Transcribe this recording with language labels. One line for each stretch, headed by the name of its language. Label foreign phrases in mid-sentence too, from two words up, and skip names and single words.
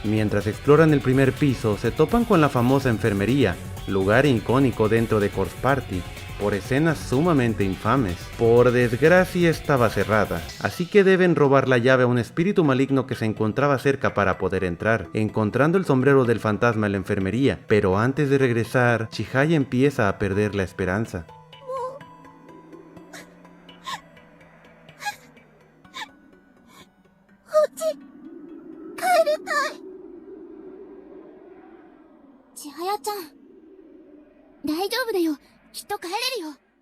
Spanish: Mientras exploran el primer piso, se topan con la famosa enfermería, lugar icónico dentro de Corpse Party, por escenas sumamente infames. Por desgracia estaba cerrada, así que deben robar la llave a un espíritu maligno que se encontraba cerca para poder entrar, encontrando el sombrero del fantasma en la enfermería. Pero antes de regresar, Chihaya empieza a perder la esperanza.
Japanese: Chihaya-chan, 大丈夫だよ。きっと帰れるよ。